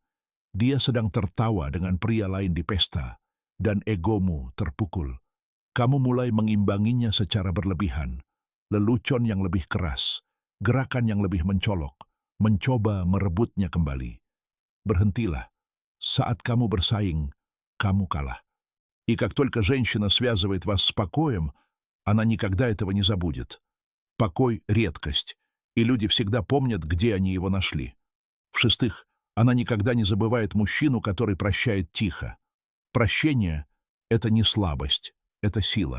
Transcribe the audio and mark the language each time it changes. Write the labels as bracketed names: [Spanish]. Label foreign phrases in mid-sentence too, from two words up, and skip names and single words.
[Indonesian] Dia sedang tertawa dengan pria lain di pesta, dan egomu terpukul. Kamu mulai mengimbanginya secara berlebihan. Lelucon yang lebih keras, gerakan yang lebih mencolok, mencoba merebutnya kembali. Berhentilah. Saat kamu bersaing, kamu kalah. [Russian] И как только женщина связывает вас с покоем, она никогда этого не забудет. Покой — редкость, и люди всегда помнят, где они его нашли. В-шестых, она никогда не забывает мужчину, который прощает тихо. Прощение — это не слабость, это сила.